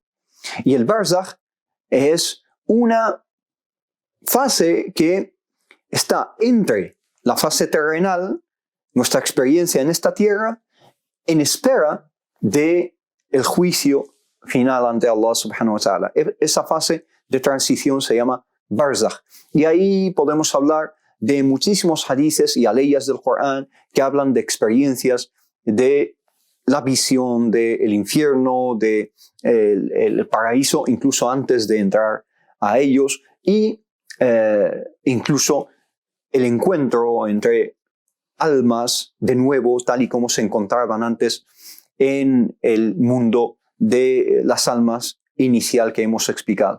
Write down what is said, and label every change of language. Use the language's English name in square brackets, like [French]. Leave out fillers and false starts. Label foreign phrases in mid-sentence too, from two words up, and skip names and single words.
[Spanish] Y el barzakh es una fase que está entre la fase terrenal, nuestra experiencia en esta tierra, en espera del juicio final ante [Arabic] الله سبحانه وتعالى. [Spanish] Esa fase de transición se llama barzakh. Y ahí podemos hablar de muchísimos hadices y aleyas del Corán que hablan de experiencias de la visión del infierno, del paraíso, incluso antes de entrar a ellos, y incluso el encuentro entre almas de nuevo, tal y como se encontraban antes en el mundo de las almas inicial que hemos explicado.